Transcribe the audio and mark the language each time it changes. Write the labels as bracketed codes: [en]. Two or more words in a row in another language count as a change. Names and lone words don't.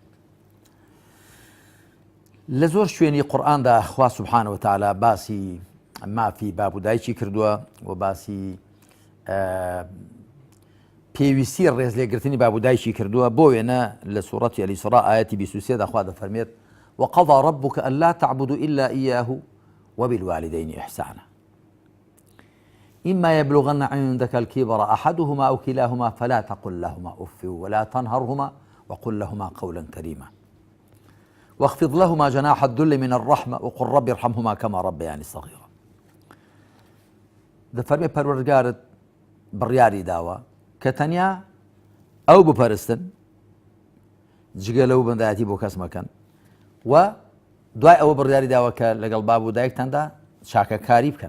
[ckb] لە زۆر شوێنی قورئاندا خوا [ar] سوبحانە وتعالە [ckb] باسی مافی باب و دایکی کردووە و باسی پێویستی ڕێز لێگرتنی باب و دایکی کردووە. بۆ وێنە لە سوورەتی ئەلیسرا ئایەتی 23 دا خوا دەفەرمێت [ar] وقضى ربك ألا تعبدوا إلا إياه وبالوالدين إحسانا إما يبلغن عندك الكبر أحدهما أو كلاهما فلا تقل لهما أف ولا تنهرهما وقل لهما قولا كريما واخفض لهما جناح الذل من الرحمة وقل رب ارحمهما كما ربياني صغيرا. [ckb] دەفەرمێ پەروەردگارت بڕیاری داوە کە تەنیا ئەو بپەرستن جگە لەو بەندایەتی بۆ کەس مەکەن، و دوای ئەوە بڕیاری داوە کە لەگەڵ باب و دایکتاندا چاکەکاری بکەن.